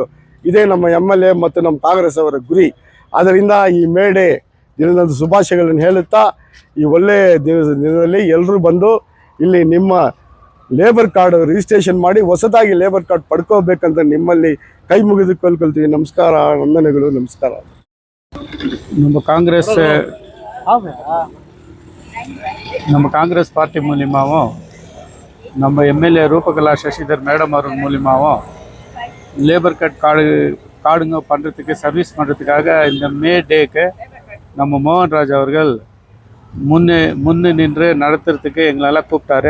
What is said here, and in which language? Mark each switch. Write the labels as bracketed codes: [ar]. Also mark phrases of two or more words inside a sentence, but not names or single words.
[kn] ಇದೇ ನಮ್ಮ ಎಮ್ಎಲ್ಎ ಮತ್ತು ನಮ್ಮ ಕಾಂಗ್ರೆಸ್ ಅವರ ಗುರಿ. ಆದ್ದರಿಂದ ಈ ಮೇಡೆ ದಿನದ ಶುಭಾಶಯಗಳನ್ನು ಹೇಳುತ್ತಾ, ಈ ಒಳ್ಳೆಯ ದಿನದಲ್ಲಿ ಎಲ್ಲರೂ ಬಂದು ಇಲ್ಲಿ ನಿಮ್ಮ [en] labour card registration [kn] ಮಾಡಿ ಹೊಸದಾಗಿ [en] labour card [kn] ಪಡ್ಕೋಬೇಕಂತ ನಿಮ್ಮಲ್ಲಿ ಕೈ ಮುಗಿದು ಕೇಳ್ಕೊಳ್ತೀವಿ. ನಮಸ್ಕಾರ, ವಂದನೆಗಳು, ನಮಸ್ಕಾರ. [ta] நம்ம காங்கிரஸ் பார்ட்டி மூலியமாகவும் நம்ம எம்எல்ஏ ரூபகலா சசிதர் மேடம் அவர்கள் மூலியமாகவும் [en] labour cards [ta] பண்ணுறதுக்கு சர்வீஸ் பண்ணுறதுக்காக இந்த மே டேக்கு நம்ம மோகன்ராஜ் அவர்கள் முன்னே நின்று நடத்துறதுக்கு எங்களெல்லாம் கூப்பிட்டாரு.